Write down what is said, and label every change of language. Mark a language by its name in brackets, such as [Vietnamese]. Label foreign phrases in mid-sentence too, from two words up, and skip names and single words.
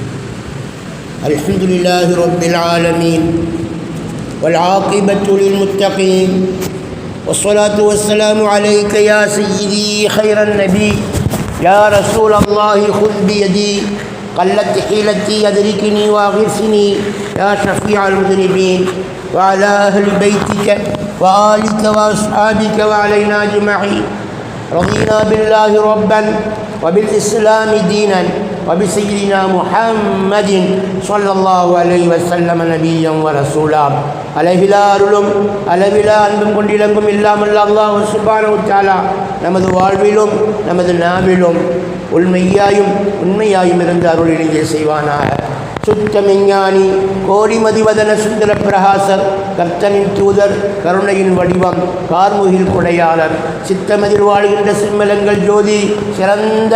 [Arabic] الحمد لله رب العالمين والعاقبة للمتقين والصلاة والسلام عليك يا سيدي خير النبي يا رسول الله خذ بيدي قلت حيلتي أدركني وأغثني يا شفيع المذنبين وعلى أهل بيتك وآلك وأصحابك وعلينا أجمعين. رضينا بالله ربا وبالإسلام دينا وبسيدنا محمد صلى الله عليه وسلم نبيا ورسولا. [Tamil] அளவிலா அருளும் அளவிலா அன்பும் கொண்டிலங்கும் இல்லாமல் [Arabic] الله سبحانه وتعالى [Tamil] நமது வாழ்விலும் நமது நாவிலும் உண்மையாயும் இருந்து அருளிலே செய்வானாக. சுத்தமிஞானி கோடிமதிவதன சுந்தர பிரகாசர் கர்த்தனின் தூதர் கருணையின் வடிவம் கார்முகில் கொடையாளர் சித்தமதில் வாழ்கின்ற சிம்மலங்கள் ஜோதி சிறந்த